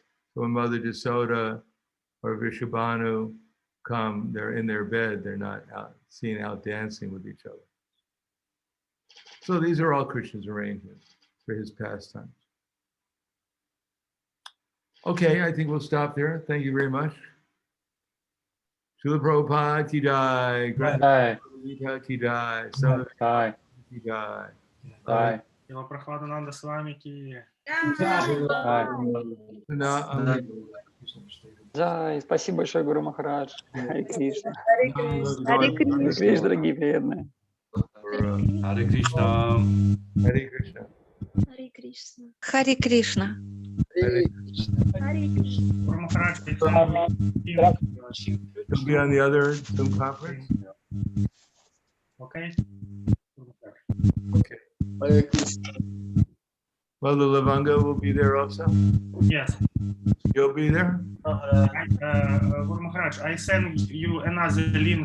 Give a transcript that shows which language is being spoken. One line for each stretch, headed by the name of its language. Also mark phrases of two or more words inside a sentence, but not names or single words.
English: So when Mother Jasoda or Vishabhanu come, they're in their bed. They're not seen out dancing with each other. So these are all Krishna's arrangements for his pastimes. Okay, I think we'll stop there. Thank you very much.
Hindi: Srila Prabhupada ki jai, Jai. Gita ki jai, Sadhu Jai. ki jai. Jai.
Russian: Его Прохладананда Swami ки.
Hindi: Jai. Jai.
Russian: Спасибо большое, Гуру Махарадж. Харе Кришна. Харе Кришна. Кришна, дорогие преданные. Hare Krishna. Hare Krishna. Харе Кришна. Харе Кришна. Hare Харе Кришна. Гуру Махарадж,
English: You'll be on the other Zoom conference? Okay. Okay. Well, the Lavanga will be there also? Yes. You'll be there? Guru Maharaj, I send you another link.